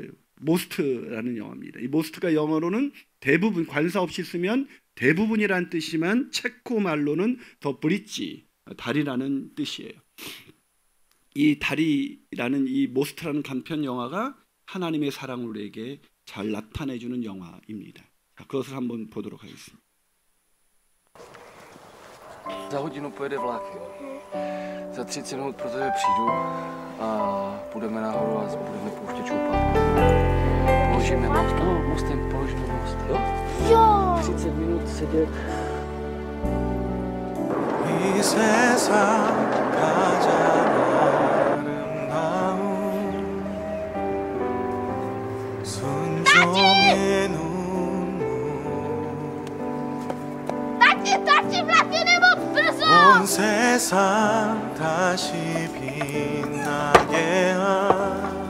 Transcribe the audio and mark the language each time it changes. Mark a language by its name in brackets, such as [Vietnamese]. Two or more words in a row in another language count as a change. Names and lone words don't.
[Korean] 모스트라는 영화입니다. 이 모스트가 영어로는 대부분, 관사 없이 쓰면 대부분이란 뜻이지만 체코 말로는 [English] the bridge, [Korean] 다리라는 뜻이에요. 이 다리라는, 이 모스트라는 간편 영화가 하나님의 사랑을 우리에게 잘 나타내주는 영화입니다. 자, 그것을 한번 보도록 하겠습니다. [Czech] Za hodinu pojede vlak, jo. Za 30 minut pro tebe přijdu a půjdeme nahoru a budeme pouštět šoupat. Položíme most, no, mostem položíme most, jo? Jo! 30 minut sedět. [Korean] 이 세상 가장 아름다운 순종의 눈물 온 세상 다시 빛나게 한